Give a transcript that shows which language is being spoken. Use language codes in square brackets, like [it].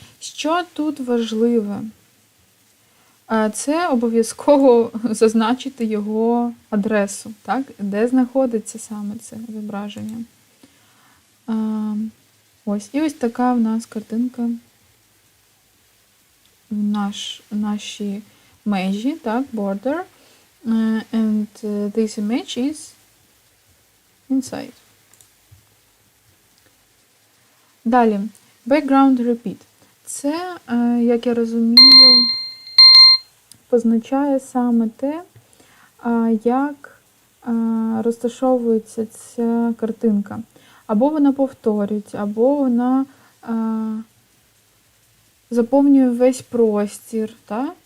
[uk] Що тут важливе? Це обов'язково зазначити його адресу, так? Де знаходиться саме це зображення. Ось. І ось така в нас картинка в нашій межі, так, border. [en] And this image is inside. [uk] Далі, background repeat. Це, як я розумію, позначає саме те, як розташовується ця картинка. Або вона повторюється, або вона заповнює весь простір, так?